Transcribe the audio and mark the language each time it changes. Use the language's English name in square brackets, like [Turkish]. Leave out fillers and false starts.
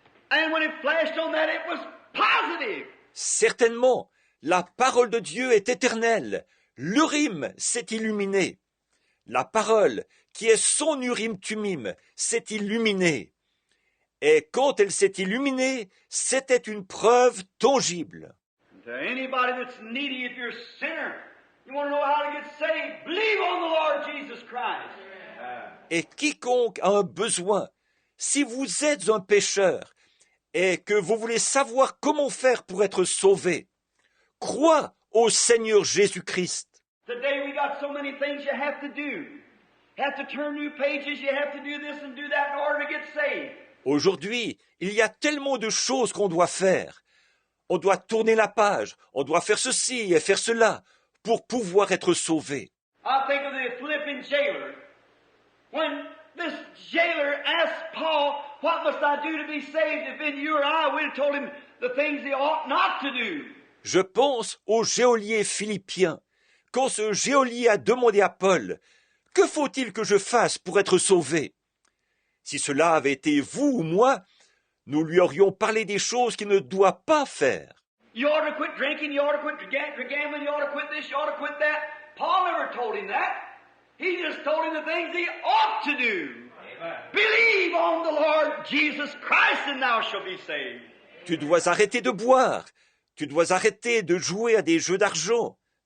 [English] And when it flashed on that, it was positive. [French] Certainement, la parole de Dieu est éternelle. L'Urim s'est illuminé. La parole, qui est son Urim-Tumim, s'est illuminée. Et quand elle s'est illuminée, c'était une preuve tangible. [English] To anybody that's needy, if you're a sinner, you want to know how to get saved, believe on the Lord Jesus Christ. [French] Et quiconque a un besoin, si vous êtes un pécheur et que vous voulez savoir comment faire pour être sauvé, crois au Seigneur Jésus-Christ. [English] Today we got so many things you have to do. You have to turn new pages, you have to do this and do that in order to get saved. [French] Aujourd'hui, il y a tellement de choses qu'on doit faire. On doit tourner la page, on doit faire ceci et faire cela pour pouvoir être sauvé. [English] I think of the Philippian jailer. When this jailer asked Paul, what must I do to be saved? If been you or I, we'd have told him the things he ought not to do. [French] Je pense au geôlier philippien. Quand ce geôlier a demandé à Paul, « Que faut-il que je fasse pour être sauvé ?» Si cela avait été vous ou moi, nous lui aurions parlé des choses qu'il ne doit pas faire. [English] You ought to quit drinking, you ought to quit gambling, you ought to quit this, you ought to quit that. Paul never told him that. He just told him the things he ought to do. Amen. Believe on the Lord Jesus Christ and thou shalt be saved. [French] Tu dois arrêter de boire. Tu dois arrêter de jouer à des jeux d'argent.